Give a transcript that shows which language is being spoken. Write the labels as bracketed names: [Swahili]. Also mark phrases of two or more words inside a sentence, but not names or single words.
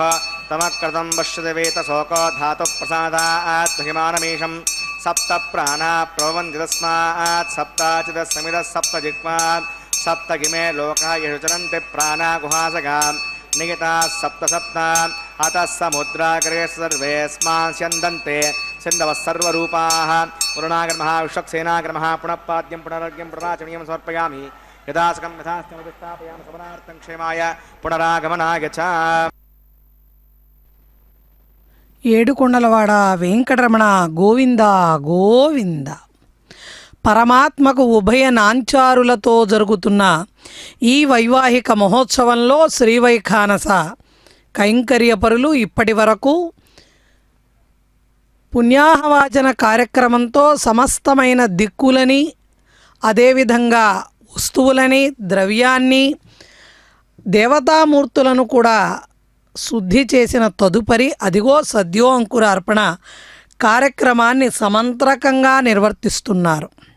[Sanskrit] तमकृतं पश्यति वेतशोको धातुः प्रसादात् महिमानमीशं सप्त प्राणा प्रभवन्ति तस्मात् सप्ताचिदस्समिदः सप्तजिह्वात् सप्तगिमे लोका येषु चरन्ति प्राणा गुहासगां निहिताः सप्त अतः समुद्राग्रे सर्वेऽस्मान् स्यन्दन्ते सिन्धवः सर्वरूपाः वरुणाग्रमः विश्वक्सेनाग्रमः पुनः पाद्यं पुनरर्घ्यं पुनराचमनीयं समर्पयामि यदासकं यथास्थमधिष्ठापयामि समनार्थं क्षेमाय पुनरागमनाय च [Telugu] ఏడుకొండలవాడ వెంకటరమణ గోవింద గోవింద. పరమాత్మకు ఉభయ నాంచారులతో జరుగుతున్న ఈ వైవాహిక మహోత్సవంలో శ్రీవైఖానస కైంకర్యపరులు ఇప్పటి వరకు పుణ్యాహవాచన కార్యక్రమంతో సమస్తమైన దిక్కులని, అదేవిధంగా వస్తువులని, ద్రవ్యాన్ని, దేవతామూర్తులను కూడా శుద్ధి చేసిన తదుపరి అదిగో సద్యో అంకుర అర్పణ కార్యక్రమాన్ని సమంత్రకంగా నిర్వర్తిస్తున్నారు.